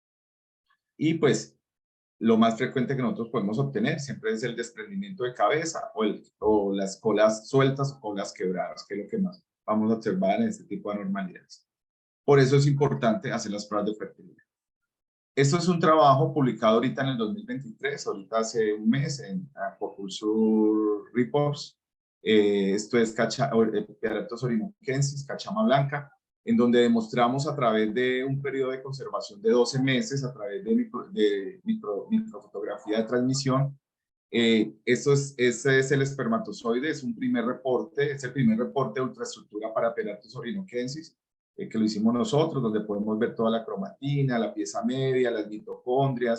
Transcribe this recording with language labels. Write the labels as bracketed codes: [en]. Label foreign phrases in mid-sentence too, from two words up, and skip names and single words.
[es] Y pues lo más frecuente que nosotros podemos obtener siempre es el desprendimiento de cabeza o las colas sueltas o colas quebradas, que es lo que más vamos a observar en este tipo de anormalidades. Por eso es importante hacer las pruebas de fertilidad. Esto es un trabajo publicado ahorita en el 2023, ahorita hace un mes en Aquaculture Reports. Esto es Piaratos orinoquensis, cachama blanca, en donde demostramos a través de un periodo de conservación de 12 meses, a través de microfotografía de transmisión. Ese es el espermatozoide, es un primer reporte, es el primer reporte de ultraestructura para Piaratos orinoquensis, que lo hicimos nosotros, donde podemos ver toda la cromatina, la pieza media, las mitocondrias.